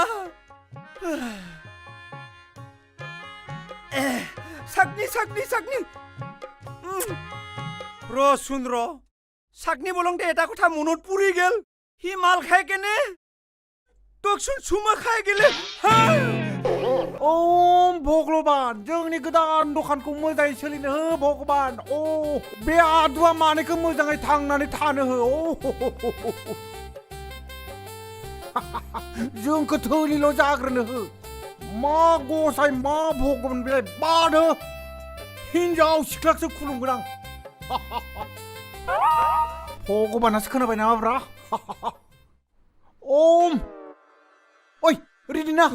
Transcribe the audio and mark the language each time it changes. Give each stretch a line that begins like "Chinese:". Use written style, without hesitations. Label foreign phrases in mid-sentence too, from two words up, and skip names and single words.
Assamese: চাকনি চাকনি চাকনি শুন ৰ চাকনি বলংতে এটা কথা মনত পৰি গেল সি মাল খাই কেনে তোকচোন চুমা খাই গেলে
Bodo: ओम भगवान जोंनि गोदान दखानखौ मोजाङै सोलिनो हो भगवान ओ बे आदुआ मानैखौ मोजाङै थांनानै थानो हो जोंखौ थोलिल' जाग्रोनो हो मा गसाय मा भगवान बेलाय बादो हिनजाव सिख्लासो खुलुमगोन आं भगवानासो खोनाबाय नामाब्रा ओम ओइ रेडि ना